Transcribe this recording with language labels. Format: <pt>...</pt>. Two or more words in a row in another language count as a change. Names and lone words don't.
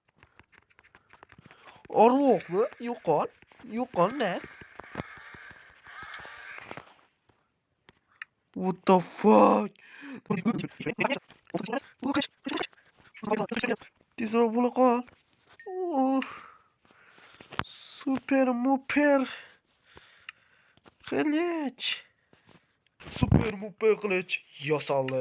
<uz>Arvoqmi? Yo'qol, nas.</uz> <en>What the fuck?</en> <uz>Tezroq bo'la qol. Super qilich. Super qilich yasaldi.</uz>